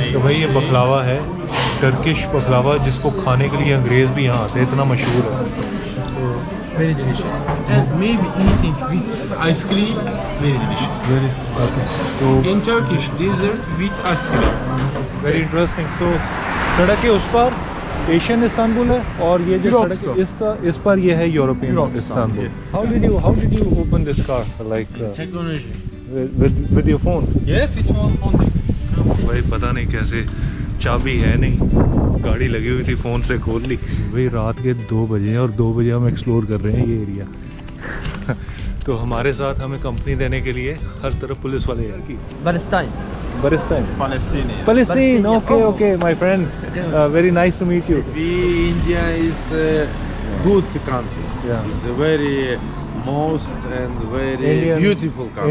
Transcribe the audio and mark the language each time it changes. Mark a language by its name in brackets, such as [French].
[Hindi] तो भाई ये बकलावा है, टर्किश बकलावा, जिसको खाने के लिए अंग्रेज़ भी यहाँ आते हैं, इतना मशहूर है। तो [English] Very delicious. And maybe eating with ice cream, very delicious. Very तो In Turkish, dessert with ice cream. Very interesting. [Hindi] तो सड़क के उस पर एशियन इस्तांबुल है और ये जो यूरोप सड़क इस पर ये है European Europe Istanbul. [English] yes. How did you open this car like Technology. With your phone? Yes, with phone. [Hindi] भाई पता नहीं कैसे, चाबी है नहीं, गाड़ी लगी हुई थी, फ़ोन से खोल ली। भाई रात के 2 बजे हैं और 2 बजे हम एक्सप्लोर कर रहे हैं ये एरिया। तो हमारे साथ हमें कंपनी देने के लिए हर तरफ पुलिस वाले हैं कि [English] Palestine. Palestine, okay, my friend, very nice to meet you. India is a good country. Yeah. It's a very most and very beautiful country.